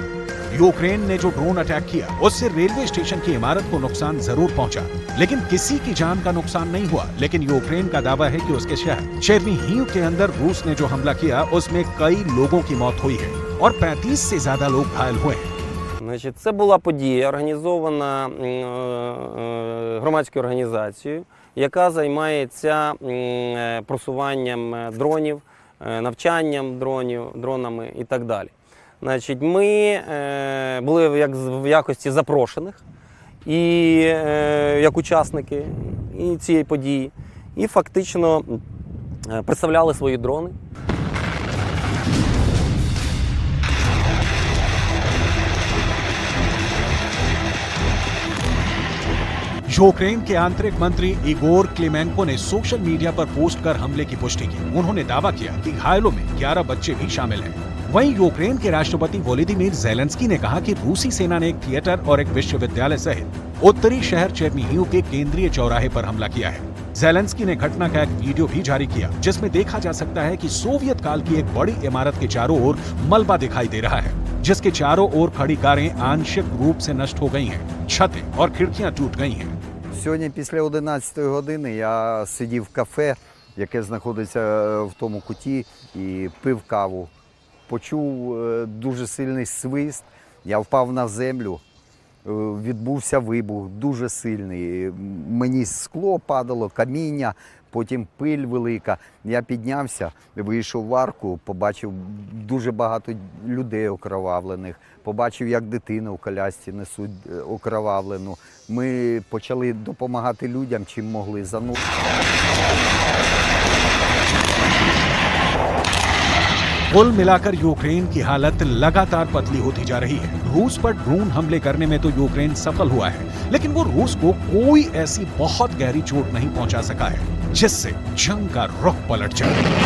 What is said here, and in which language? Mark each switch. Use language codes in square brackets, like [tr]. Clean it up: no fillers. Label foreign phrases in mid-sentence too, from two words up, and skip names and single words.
[hi] यूक्रेन ने जो ड्रोन अटैक किया उससे रेलवे स्टेशन की इमारत को नुकसान जरूर पहुंचा, लेकिन किसी की जान का नुकसान नहीं हुआ। लेकिन यूक्रेन का दावा है कि उसके शहर चेर्निहिव के अंदर रूस ने जो हमला किया उसमें कई लोगों की मौत हुई है और 35 से ज्यादा लोग घायल हुए हैं। [uk] Значить, це була подія, організована громадською організацією, яка займається просуванням дронів, навчанням дронами і так далі. Значить, ми були в якості запрошених і як учасники цієї події, і фактично представляли свої дрони. [hi] यूक्रेन के आंतरिक मंत्री इगोर क्लिमेंको ने [en] social media [hi] पर पोस्ट कर हमले की पुष्टि की। उन्होंने दावा किया कि घायलों में 11 बच्चे भी शामिल हैं। वहीं यूक्रेन के राष्ट्रपति वोलोदिमीर ज़ेलेंस्की ने कहा कि रूसी सेना ने एक थिएटर और एक विश्वविद्यालय सहित उत्तरी शहर चेर्निहिव के केंद्रीय चौराहे पर हमला किया है। ज़ेलेंस्की ने घटना का एक वीडियो भी जारी किया, जिसमें देखा जा सकता है कि सोवियत काल की एक बड़ी इमारत के चारों ओर मलबा दिखाई दे रहा है, जिसके चारों ओर खड़ी कारें आंशिक रूप से नष्ट हो गई हैं, छतें और खिड़कियां टूट गई हैं। [uk] Сьогодні після 11 години я сидів в кафе яке знаходиться в тому куті, і пив каву. Почув дуже сильний свист, я впав на землю, відбувся вибух дуже сильний. Мені скло падало, каміння, потім пиль велика. Я піднявся, вийшов в арку, побачив дуже багато людей окровавлених, побачив, як дитину в колясці несуть окровавлену. Ми почали допомагати людям, чим могли. [hi] कुल मिलाकर यूक्रेन की हालत लगातार पतली होती जा रही है। रूस पर ड्रोन हमले करने में तो यूक्रेन सफल हुआ है, लेकिन वो रूस को कोई ऐसी बहुत गहरी चोट नहीं पहुंचा सका है जिससे जंग का रुख पलट जाए।